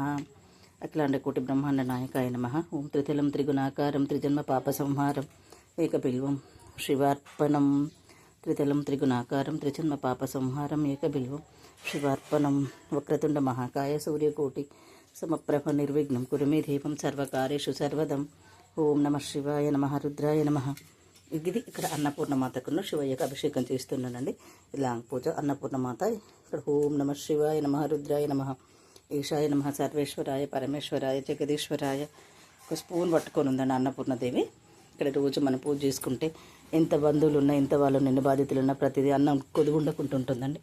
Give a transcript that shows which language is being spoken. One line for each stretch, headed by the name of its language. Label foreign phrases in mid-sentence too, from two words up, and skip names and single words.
Sanskrit: अखिलांडकोटि ब्रह्मांड नायकाय नमः। ओं त्रितलं त्रिगुणाकारं त्रिजन्म पाप संहारं एकबिल्वं शिवार्पणं। त्रितलं त्रिगुणाकारं त्रिजन्म पाप संहारं एकबिल्वं शिवार्पणं। वक्रतुंड महाकाय सूर्यकोटि समप्रभ निर्विघ्नं कुरु मे देवं सर्वकार्येषु सर्वदं। ఓం నమ శివాయ నమ, రుద్రాయ నమ.
Telugu: ఇది ఇక్కడ అన్నపూర్ణమాతకును శివయ్యకు అభిషేకం చేస్తున్నానండి. లాంగ్ పూజ అన్నపూర్ణమాత.
Sanskrit: ఇక్కడ ఓం నమ శివాయ నమ, రుద్రాయ నమ, ఈశాయ నమ, సర్వేశ్వరాయ పరమేశ్వరాయ జగదీశ్వరాయ.
Telugu: ఒక స్పూన్ పట్టుకొని ఉందండి అన్నపూర్ణదేవి. ఇక్కడ రోజు మనం పూజ చేసుకుంటే ఎంత బంధువులు ఉన్నా, ఎంత వాళ్ళు ఎన్ని బాధ్యతలు ఉన్నా ప్రతిదీ అన్నం కొదుగుండకుంటుంటుందండి.